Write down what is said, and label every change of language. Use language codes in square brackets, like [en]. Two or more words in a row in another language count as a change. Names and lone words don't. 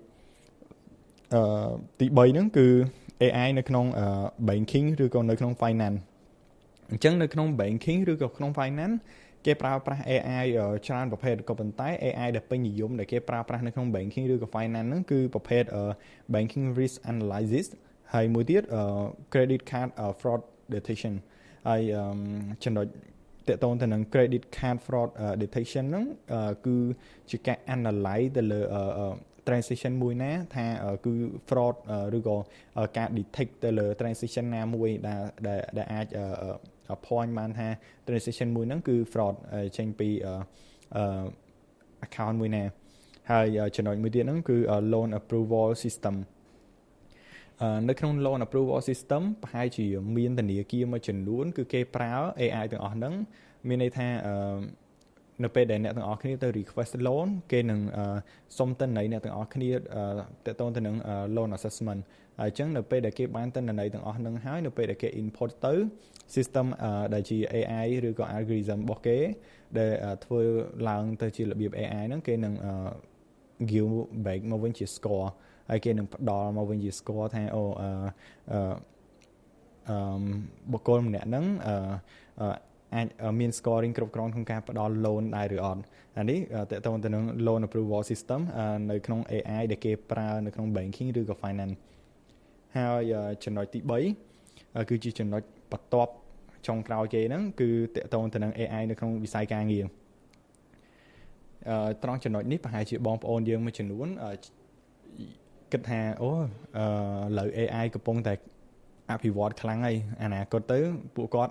[km] ទី3ហ្នឹងគឺ AI នៅក្នុង banking ឬក៏នៅក្នុង finance អញ្ចឹងនៅក្នុង banking ឬក៏ក្នុង finance គេប្រើប្រាស់ AI ច្រើនប្រភេទក៏ប៉ុន្តែ AI ដែលពេញនិយមដែលគេប្រើប្រាស់នៅក្នុង banking ឬក៏ finance ហ្នឹងគឺប្រភេទ [en] banking risk analysis [km] ហើយមួយទៀត [en] credit card fraud detection [km] ហើយចំណុចតកតងទៅនឹង [en] credit card fraud [km] detection ហ្នឹងគឺជាការ analyze ទៅលើtransaction មួយណាថាគឺ fraud ឬក៏ការ detect ទៅលើ transaction ណាមួយដែលអាចpoint បានថា transaction មួយហ្នឹងគឺ fraud ចេញពី account មួយ ណាហើយចំណុចមួយទៀតហ្នឹងគឺ [en] loan approval system [km] នៅក្នុង [en] loan approval system [km] ប្រហែលជាមានធនាគារមួយចំនួនគឺគេ ប្រើ AI ទាំងអស់ហ្នឹងមានន័យថានៅពេលដែលអ្នកទាំងអស់គ្នាទៅ [en] request loan [km] គេនឹងសុំទិន្នន័យអ្នកទាំងអស់គ្នាតកតងទៅនឹង [en] loan assessment [km] ហើយអញ្ចឹងនៅពេលដែលគេបានទិន្នន័យទាំងអស់ហ្នឹងហើយនៅពេលដែលគេ input ទៅ system ដែលជា AI ឬក៏ algorithm របស់គេដែលធ្វើឡើងទៅជារបៀប AI ហ្នឹងគេនឹង [en] give back [km] មកវិញជា score ហើយគេនឹងផ្ដល់មកវិញជា score ថា បុគ្គលម្នាក់ហ្នឹងអាចមាន scoring គ្រប់គ្រាន់ក្នុងការផ្ដល់ loan ដែរឬអត់អានេះតកតងទៅនឹង [en] loan approval system [km] នៅក្នុង AI ដែលគេប្រើនៅក្នុង banking ឬក៏ finance ហើយចំណុចទី3គឺជាចំណុចបន្ទាប់ចុងក្រោយគេហ្នឹងគឺតកតងទៅនឹង AI នៅក្នុងវិស័យការងារ ត្រង់ចំណុចនេះប្រហែលជាបងប្អូនយើងមួយចំនួនគិតថាឥឡូវ AI កំពុងតែអភិវឌ្ឍខ្លាំងហើយអនាគតទៅពួកគាត់